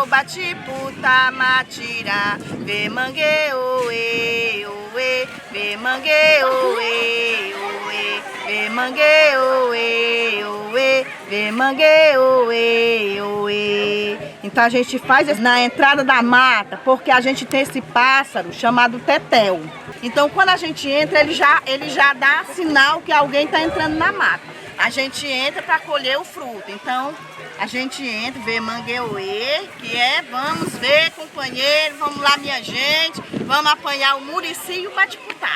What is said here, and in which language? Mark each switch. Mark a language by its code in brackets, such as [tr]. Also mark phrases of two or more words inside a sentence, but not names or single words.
[pt] batiputa matira ve mangue oe oe ve mangue oe oe ve mangue oe oe ve mangue oe oe. Então a gente faz na entrada da mata porque a gente tem esse pássaro chamado tetel. Então quando a gente entra, ele já dá sinal que alguém está entrando na mata. A gente entra para colher o fruto. Então a gente entra, vê mangueuê, que é vamos ver, companheiro, vamos lá minha gente, vamos apanhar o murici e o batiputá.